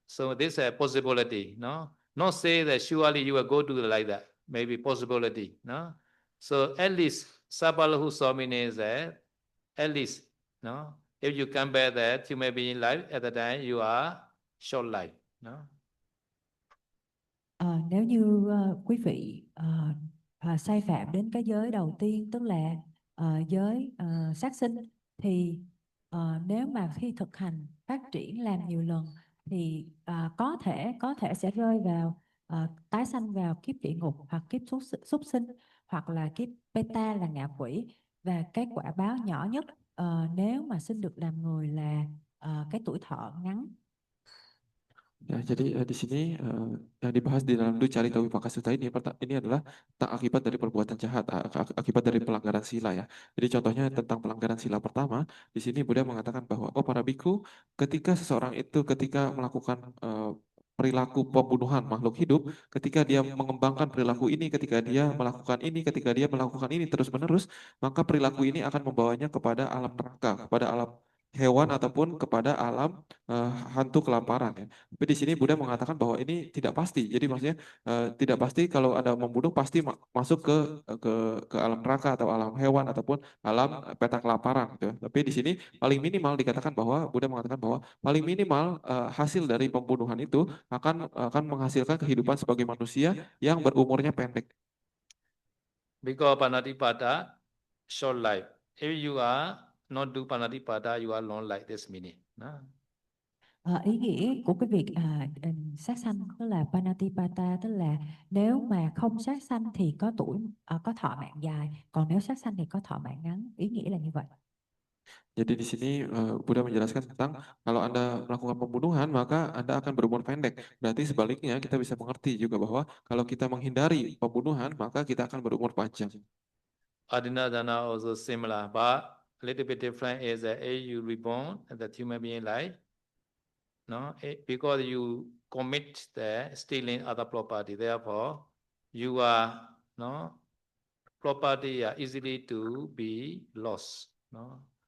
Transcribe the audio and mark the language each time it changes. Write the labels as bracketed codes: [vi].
[en] So this is a possibility, no. Not say that surely you will go to like that. Maybe possibility, no. So at least Sabalahu Swami is at least, no. If you compare that human being life, at the time you are short life, no. [vi] Nếu như quý vị sai phạm đến cái giới đầu tiên, tức là giới sát sinh, thì nếu mà khi thực hành phát triển làm nhiều lần thì có thể sẽ rơi vào tái sanh vào kiếp địa ngục hoặc kiếp súc sinh, hoặc là kiếp beta là ngạ quỷ. Và cái quả báo nhỏ nhất nếu mà sinh được làm người là cái tuổi thọ ngắn. [id] Ya, jadi di sini yang dibahas di dalam Duccarita Vipaka Sutta ini adalah tentang akibat dari perbuatan jahat, akibat dari pelanggaran sila ya. Jadi contohnya tentang pelanggaran sila pertama, di sini Buddha mengatakan bahwa para biku, ketika seseorang itu ketika melakukan perilaku pembunuhan makhluk hidup, ketika dia mengembangkan perilaku ini, ketika dia melakukan ini, ketika dia melakukan ini terus-menerus, maka perilaku ini akan membawanya kepada alam neraka, kepada alam hewan ataupun kepada alam hantu kelaparan ya. Tapi di sini Buddha mengatakan bahwa ini tidak pasti. Jadi maksudnya tidak pasti kalau Anda membunuh pasti masuk ke alam neraka atau alam hewan ataupun alam peta kelaparan gitu. Tapi di sini paling minimal dikatakan bahwa Buddha mengatakan bahwa paling minimal hasil dari pembunuhan itu akan menghasilkan kehidupan sebagai manusia yang berumurnya pendek. [en] Because Panatipada, short life. If you are not do Panatipada, you are long life, this meaning. No? [vi] Ý nghĩa của cái việc sát sanh tức là Panatipata, tức là nếu mà không sát sanh thì có thọ mạng dài, còn nếu sát sanh thì có thọ mạng ngắn. Ý nghĩa là như vậy. [id] Jadi di sini Buddha menjelaskan tentang kalau Anda melakukan pembunuhan maka Anda akan berumur pendek. Berarti sebaliknya kita bisa mengerti juga bahwa kalau kita menghindari pembunuhan maka kita akan berumur panjang. [en] Adinadana also similar, but a little bit different is that you reborn that human being life, no, because you commit the stealing other property, therefore you are no property are easily to be lost, no.